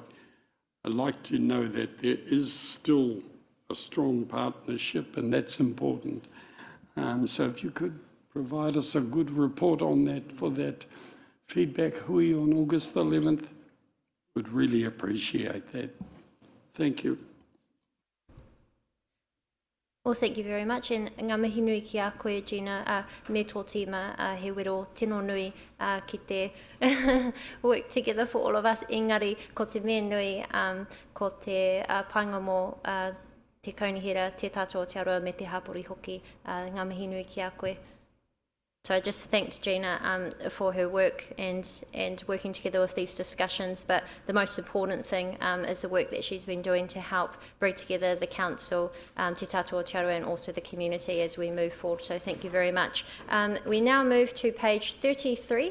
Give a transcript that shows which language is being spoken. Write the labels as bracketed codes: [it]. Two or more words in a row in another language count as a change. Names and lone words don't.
[en] I'd like to know that there is still a strong partnership, and that's important. So if you could provide us a good report on that for that feedback hui on August the 11th, would really appreciate that. Thank you. Well, thank you very much. [mi] And ngā mihi nui ki a koe, Gina, me tō tīma, he wero tino nui ki te [en] work together for all of us. [mi] Engari, ko te mea nui, ko te painga mō te kaunihera, te tātou te aroa me te hapori hoki, ngā mihi nui ki a koe. [en] So I just thanked Gina for her work and working together with these discussions, but the most important thing is the work that she's been doing to help bring together the council, Te Tātou Aotearoa, and also the community as we move forward. So thank you very much. We now move to page 33.